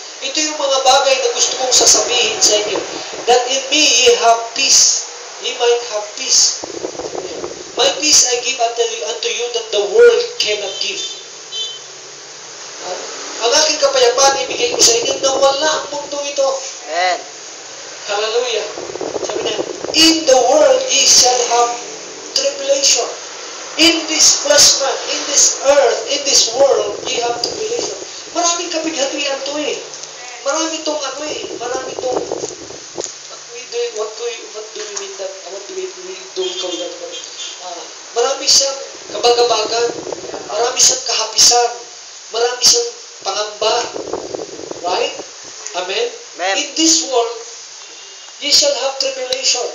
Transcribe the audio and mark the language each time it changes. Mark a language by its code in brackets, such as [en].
[tl] Ito yung mga bagay na gusto kong sasabihin sa inyo. [en] That in me ye have peace. Ye might have peace. My peace I give unto you that the world cannot give. [tl] Ang aking kapayapaan ibigay ko sa inyo na wala ang mundong ito. [en] Amen. Hallelujah. [tl] Sabi na, [en] in the world ye shall have tribulation. In this flesh man, in this earth, in this world, ye have tribulation. [tl] Maraming kapighatian to eh. Marami tong marami tong [en] what do we mean that? What do we call that? [tl] Marami siyang kabagabagan, marami siyang kahapisan, marami siyang pangamba. [en] Right? Amen? Amen. In this world, ye shall have tribulation.